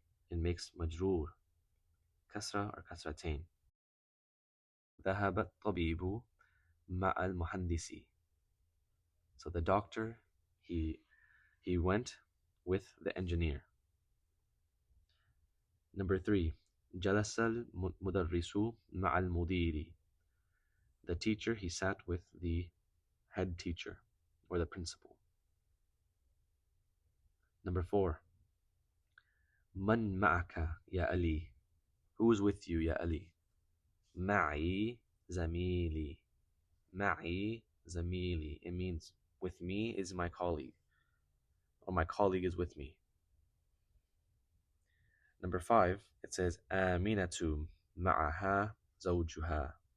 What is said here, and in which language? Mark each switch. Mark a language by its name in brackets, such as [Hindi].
[English] It makes majroor. Kasra or kasratain. [Arabic] ذهب الطبيب مع المهندس. [English] So the doctor, he went with the engineer. Number three, [Arabic] جلس المدرس مع المدير. [English] The teacher, he sat with the head teacher or the principal. Number four, [Arabic] من معك يا علي? [English] Who is with you, [Arabic] يا علي? معي زميلي. معي زميلي. [English] It means with me is my colleague, or my colleague is with me. Number five, it says [Arabic] آمنة معها زوجها.